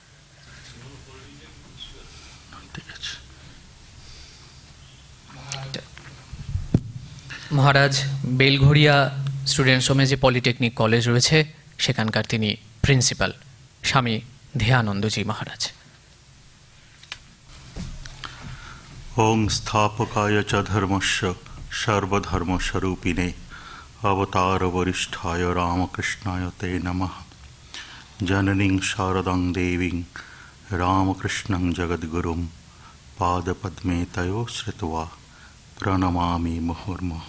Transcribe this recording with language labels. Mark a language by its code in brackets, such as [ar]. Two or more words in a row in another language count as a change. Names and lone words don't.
[bn] মহারাজ বেলঘড়িয়া স্টুডেন্টস হোমে যে পলিটেকনিক কলেজ রয়েছে সেখানকার তিনি প্রিন্সিপাল, স্বামী ধেয়ানন্দজি মহারাজ। [sa] ওং স্থাপকায় চ ধর্মস্য সর্বধর্মস্বরূপিণে অবতার বরিষ্ঠায় রামকৃষ্ণায় তে নমঃ। জননীং শারদাং দেবীং রামকৃষ্ণং জগদ্গুরুং পাদপদ্মে তয়ো শ্রিত্বা প্রণমামি মুহুর্মুহুঃ।